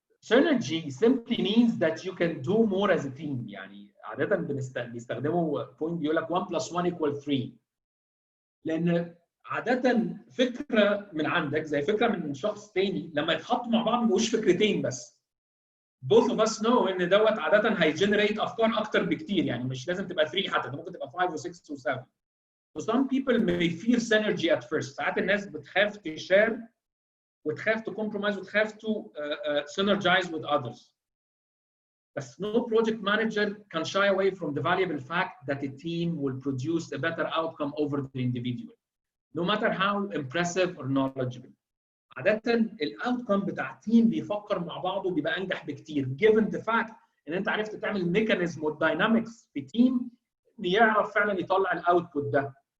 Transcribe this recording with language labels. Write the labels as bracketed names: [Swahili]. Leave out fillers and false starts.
[English] Synergy simply means that you can do more as a team. [Arabic] يعني عاده بيستخدموا point بيقول لك 1 + 1 = 3. لان عاده فكره من عندك زي فكره من شخص تاني لما يتحطوا مع بعض ما بيبقوش فكرتين بس. [English] Both of us know [Arabic] ان دوت عاده هيجنريت افكار اكتر بكتير، يعني مش لازم تبقى 3 حتى، ممكن تبقى 5 و6 و7. [English] So some people may fear synergy at first. [Arabic] ساعات الناس بتخاف تشار وتخاف [English] to compromise وتخاف to synergize with others. But no project manager can shy away from the valuable fact that a team will produce a better outcome over the individual, no matter how impressive or knowledgeable. [Arabic] عادة الاوتكم بتاع تيم بيفكر مع بعضه بيبقى انجح بكتير [English] given the fact [Arabic] ان انت عرفت تعمل ميكانيزم والداينامكس في تيم بيعرف فعلا يطلع الاوتبوت ده.